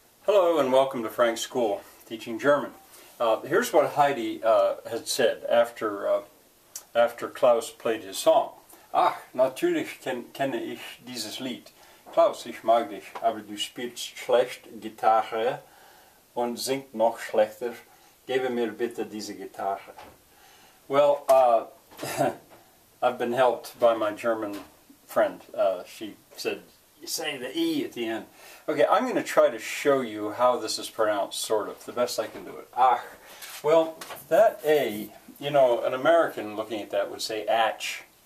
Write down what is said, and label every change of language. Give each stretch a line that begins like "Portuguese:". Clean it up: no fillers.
English: Hello and welcome to Frank's School, teaching German. Here's what Heidi had said after Klaus played his song.
German: Ach, natürlich kenne ich dieses Lied. Klaus, ich mag dich, aber du spielst schlecht Gitarre und singt noch schlechter. Gebe mir bitte diese Gitarre.
English: Well, I've been helped by my German friend. She said, you say the E at the end. Okay, I'm going to try to show you how this is pronounced, sort of, the best I can do it. Ach. Well, that A, you know, an American looking at that would say atch.